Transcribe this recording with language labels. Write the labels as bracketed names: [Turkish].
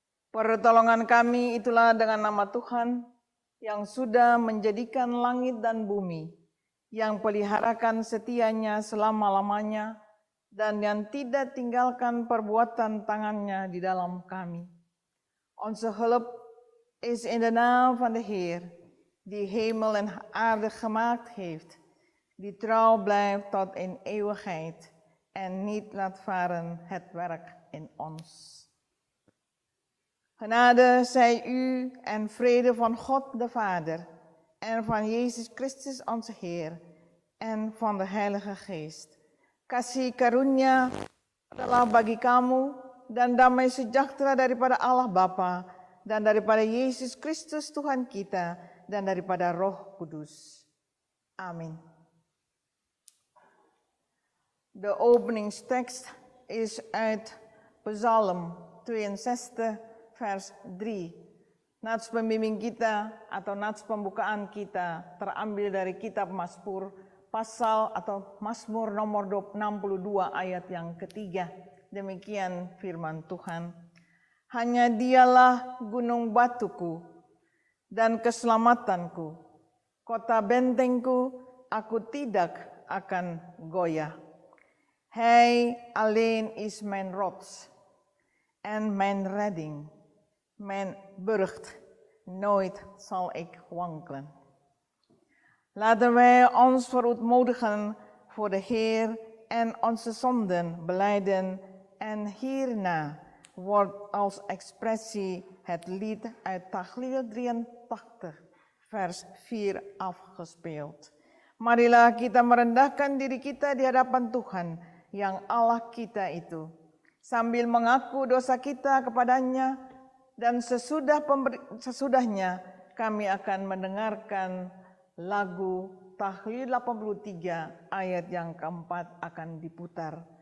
[Indonesian] Pertolongan kami itulah dengan nama Tuhan yang sudah menjadikan langit dan bumi, yang peliharakan setianya selama-lamanya, dan yang tidak tinggalkan perbuatan tangannya di dalam kami. [Dutch] Onze hulp is in de naam van de Heer, die hemel en aarde gemaakt heeft, die trouw blijft tot in eeuwigheid en niet laat varen het werk in ons. Genade zij u en vrede van God de Vader en van Yesus Christus onze Heer en van de Heilige Geest. [Indonesian] Kasih karunia adalah bagi kamu dan damai sejahtera daripada Allah Bapa dan daripada Yesus Kristus Tuhan kita dan daripada Roh Kudus. Amin. [Dutch] De openingstekst is uit Psalm 62 vers 3. [Indonesian] Nats pembimbing kita atau nats pembukaan kita terambil dari kitab Mazmur pasal atau Mazmur nomor 62 ayat yang ketiga. Demikian firman Tuhan. Hanya dialah gunung batuku dan keselamatanku, kota bentengku, aku tidak akan goyah. [Dutch] Hij alleen is mijn rots en mijn redding. Mijn burcht, nooit zal ik wankelen. Laten wij ons verootmoedigen voor de Heer en onze zonden belijden en hierna wordt als expressie het lied uit Tahlil 83 vers 4 afgespeeld. [Indonesian] Marilah kita merendahkan diri kita di hadapan Tuhan yang Allah kita itu, sambil mengaku dosa kita kepadanya. Dan sesudahnya kami akan mendengarkan lagu Tahlil 83 ayat yang keempat akan diputar.